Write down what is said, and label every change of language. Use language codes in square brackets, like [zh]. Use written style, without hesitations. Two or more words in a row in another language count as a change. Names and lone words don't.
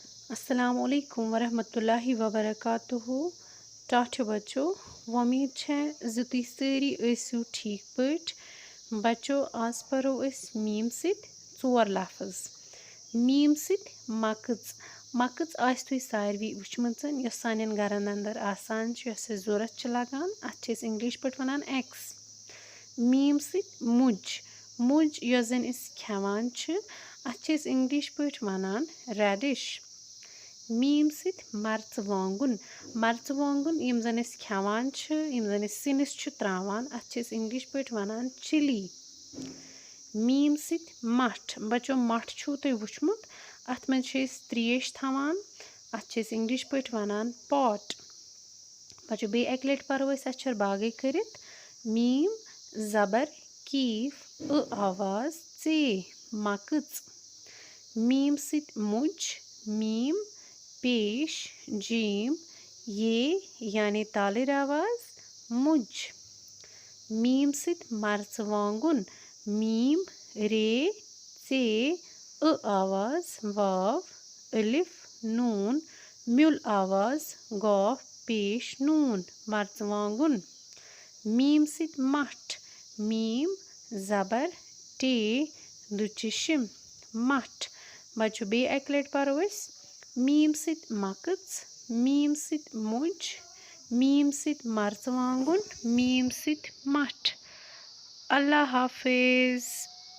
[ar] السلام عليكم ورحمة الله وبركاته. [ks] टाठियो बच्चों, [hi] उम्मीद है [ks] ज तुम सारी ऐसु ठीक पट। बच्चों आज परो मीम सित चोर लफ्ज। मीम सित मकच। मकच आस तुम सारवी वुचमचन यस सानन घरन अंदर आसान यस जरूरत लगान अत इंग्लिश पट वनान एक्स। मीम सित मुज। मुज यस जन खेवान अत इंग्लिश पट वनान रेडिश। मीम सित मर्चवांगुन। मर्चवांगुन यम जन खेवान यम जन सिनिस त्रावान अत इंग्लिश पट वनान चिली। मीम सित मठ। बच्चों मठ छो तुम वुचमुत अत मन त्रेश थवान अत इंग्लिश पट वनान पॉट। बच्चों बे एक लट परो अक्षर बागे करित। मीम जबर कीफ आवाज चे मकच। मीम सित मुज। मीम पेश जीम ये यानी तालिर आवाज मुज। मीम सित मर्चवांगुन। मीम रे से आवाज वाव अलिफ नून म्युल आवाज गौफ पेश नून मर्चवांगुन। मीम सित मठ। मीम जबर टे दुचिशिम मठ। बच्चों बे एक लट परो मीम सित मकच। मीम सित मुज। मीम सित मर्चवांगुन। मीम सित मठ। अल्लाह हाफिज।